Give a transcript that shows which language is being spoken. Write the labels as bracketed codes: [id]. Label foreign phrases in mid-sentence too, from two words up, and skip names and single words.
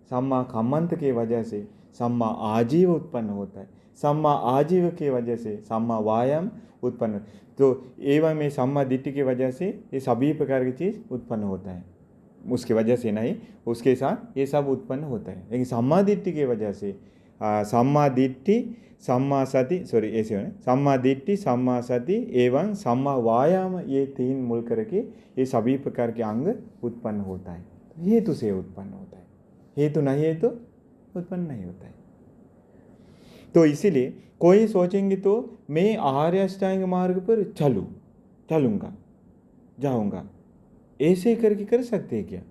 [pi] सम्मा कम्मंत [hi] की वजह से [pi] सम्मा आजीव [hi] उत्पन्न होता है। [pi] सम्मा आजीव [hi] की वजह से [pi] सम्मा वायाम [hi] उत्पन्न, तो एवं में [pi] सम्मा दिट्ठि [hi] की वजह से ये सभी प्रकार की चीज़ उत्पन्न होता है। उसकी वजह से नहीं, उसके साथ ये सब उत्पन्न होता है। लेकिन [pi] सम्मा दिट्ठि [hi] की वजह से [pi] सम्मा दिट्ठि सम्मा सति [hi] ऐसे होने [pi] सम्मा दिट्ठि सम्मा सति [hi] एवं [pi] सम्मा वायाम, [hi] ये तीन मिल करके ये सभी प्रकार के अंग उत्पन्न होता है। हेतु से उत्पन्न होता है, हेतु नहीं है तो उत्पन्न नहीं होता है। तो इसीलिए कोई सोचेंगे तो मैं आर्य अष्टांग मार्ग पर चलूँगा जाऊँगा, ऐसे करके कर सकते हैं क्या?